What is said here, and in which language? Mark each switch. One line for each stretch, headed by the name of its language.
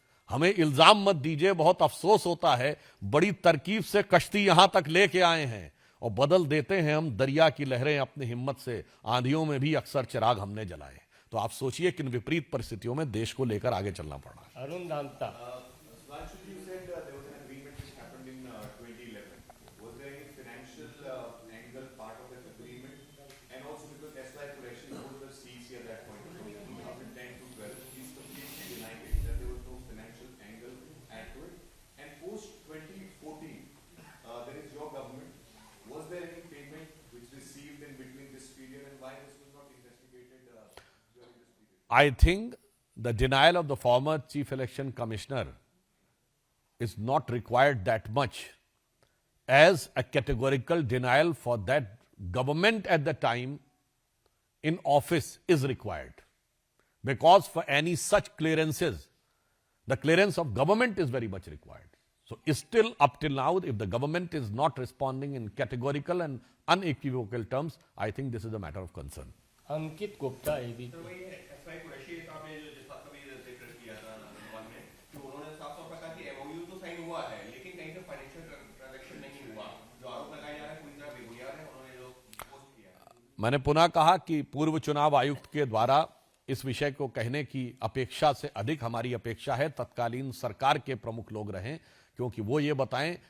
Hindi: हमें इल्जाम मत दीजिए, बहुत अफसोस होता है। बड़ी तरकीब से कश्ती यहां तक लेके आए हैं और बदल देते हैं हम दरिया की लहरें अपनी हिम्मत से। आंधियों में भी अक्सर चिराग हमने जलाए। तो आप सोचिए किन विपरीत परिस्थितियों में देश को लेकर आगे चलना पड़ रहा है। अरुण दांता।
English: Sudhanshu, you said there was an agreement which happened in 2011. Was there any financial angle part of that agreement? And also because SY Qureshi was the CC at that point, from 2010 to 12, he's completely denying it, that there was no financial angle add to it. And post 2014, there is your government. Was there any payment which received in between this period, and why this was not investigated during this period? I think the denial of the former Chief Election Commissioner is not required that much as a categorical denial for that government at the time in office is required. Because for any such clearances, the clearance of government is very much required. So still up till now, if the government is not responding in categorical and unequivocal terms, I think this is a matter of concern.
Hindi: Ankit Gupta AB. तो वही SY Qureshi का आपने जो जिस बात का भी जिक्र किया था नंबर में, तो उन्होंने साफ तौर पर कहा कि एमओयू तो साइन हुआ है, लेकिन कहीं से फाइनेंशियल ट्रांजैक्शन नहीं हुआ। जो आरोप लगाए जा रहे हैं पूरी तरह बेबुनियाद है, उन्होंने जो पोस्ट किया है। मैंने पुनः कहा कि पूर्व चुनाव आयुक्त के द्वारा इस विषय को कहने की अपेक्षा से अधिक हमारी अपेक्षा है तत्कालीन सरकार के प्रमुख लोग रहें, क्योंकि वो ये बताएं।